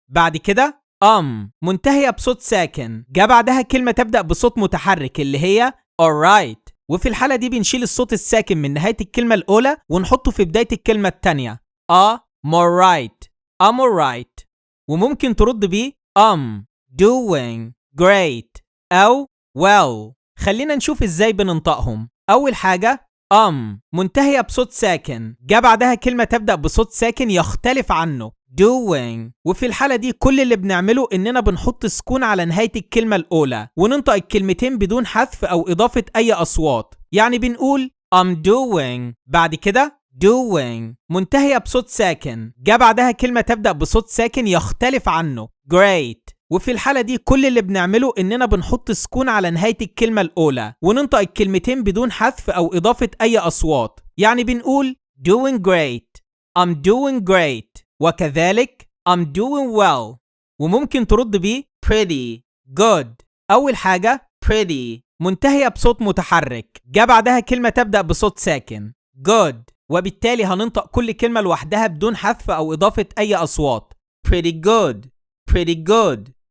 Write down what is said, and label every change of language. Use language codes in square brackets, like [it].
[ar] بعد كده منتهية بصوت ساكن، جاء بعدها كلمة تبدأ بصوت متحرك اللي هي alright، وفي الحالة دي بنشيل الصوت الساكن من نهاية الكلمة الأولى ونحطه في بداية الكلمة التانية. [en] I'm alright. [ar] وممكن ترد ب doing great أو well. خلينا نشوف إزاي بننطقهم. أول حاجة منتهية بصوت ساكن، جاء بعدها كلمة تبدأ بصوت ساكن يختلف عنه doing، وفي الحالة دي كل اللي بنعمله إننا بنحط سكون على نهاية الكلمة الأولى وننطق الكلمتين بدون حذف أو إضافة أي أصوات. يعني بنقول [en] I'm doing، [ar] بعد كده doing منتهية بصوت ساكن، جاء بعدها كلمة تبدأ بصوت ساكن يختلف عنه great، وفي الحالة دي كل اللي بنعمله إننا بنحط سكون على نهاية الكلمة الأولى وننطق الكلمتين بدون حذف أو إضافة أي أصوات. يعني بنقول [en] doing great، I'm doing great، [ar] وكذلك [en] I'm doing well. [ar] وممكن ترد بيه [en] pretty good. [ar] أول حاجة pretty منتهية بصوت متحرك، جاء بعدها كلمة تبدأ بصوت ساكن good، وبالتالي هننطق كل كلمة لوحدها بدون حذف أو إضافة أي أصوات [en] pretty good pretty good.